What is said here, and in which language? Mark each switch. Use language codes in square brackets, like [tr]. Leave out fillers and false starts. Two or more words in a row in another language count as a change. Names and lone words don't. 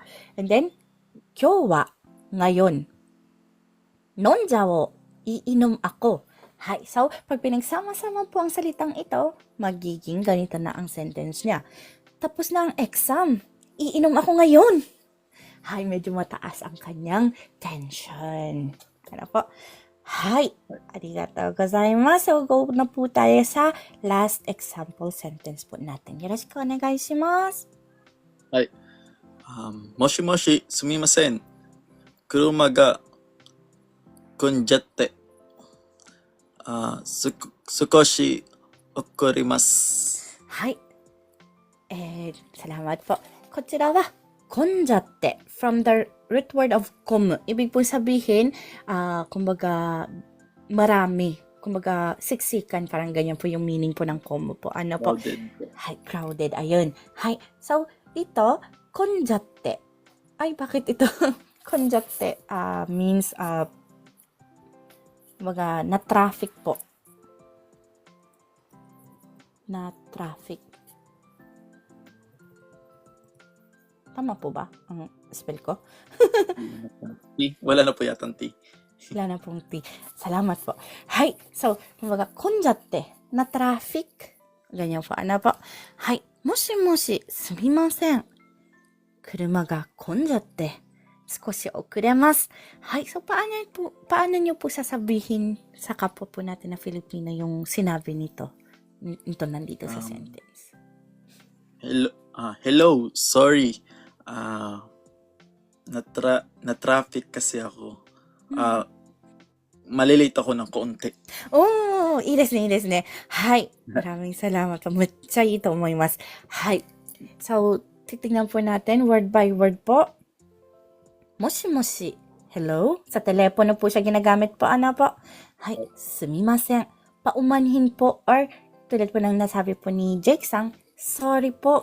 [tl] And then, [ja] 今日は, [tl] ngayon. Nonjao, iinom ako. Hay, so, pag pinagsama-sama po ang salitang ito, magiging ganito na ang sentence niya. Tapos na ang exam, iinom ako ngayon. Hay, medyo mataas ang kanyang tension. Ano po? Hay, [ja] ありがとうございます. [tl] So, go na po tayo sa [en] last example sentence [tl] po natin. [ja] よろしくお願いします. はい. もしもし、すみません。車が混んじゃって. 少しおこります. [tl] Hay. Salamat po. [ja] こちらは混んじゃって [en] from the root word of komu. [tl] Ibig po sabihin, kumbaga marami, kumbaga siksikan, parang ganyan po yung meaning po ng komu po. Ano po? Crowded. Hay, crowded. Ayun. Hay. So, ito, konjatte. Ay, bakit ito? Konjatte means, kumbaga, na-traffic po. Na-traffic. Tama po ba ang spell ko? Wala na po yatang T. Wala na pong T. Salamat po. Hay. So, kumbaga, konjatte, na traffic. Ganyan po. Ano po? Hay. [ja] もしもし、すみません。車が混んじゃって、すこし遅れます. はい. [tl] So, paano niyo po sasabihin sa kapwa po natin na Filipino yung sinabi nito? Ito nandito sa sentence. Hello, sorry. Na-traffic kasi ako. Malilate ako ng konti. [ja] Oh, いいですね、いいですね。 [tl] はい。Maraming salamat po. [ja] めっちゃいいと思います。 [tl] はい。So, titignan po natin [en] word by word [tl] po. [ja] もしもし. Hello? [tl] Sa telepono po siya ginagamit po. Ano po? Hay. Sumimasen. Paumanhin po or tulad po ng nasabi po ni Jake-san, sorry po.